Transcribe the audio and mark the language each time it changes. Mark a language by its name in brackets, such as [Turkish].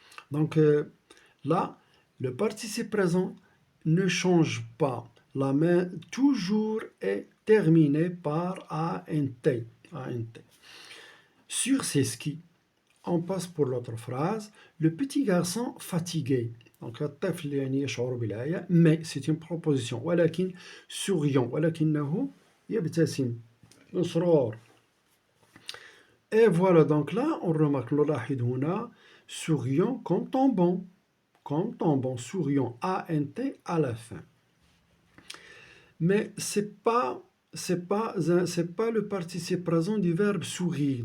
[French] Donc là, le participe présent ne change pas. La main toujours est terminée par ANT. Sur ses skis, on passe pour l'autre phrase. Le petit garçon fatigué. Donc [Arabic] الطفل يعني يشعر بالعيا, [French] mais c'est une proposition. [Arabic] ولكن souriant, ولكنه يبتسم. مسرور. [French] Et voilà, donc là, on remarque, [Arabic] نلاحظ هنا [French] souriant comme tombant. Comme tombant, souriant, ANT à la fin. Mais c'est pas le participe présent du verbe sourire.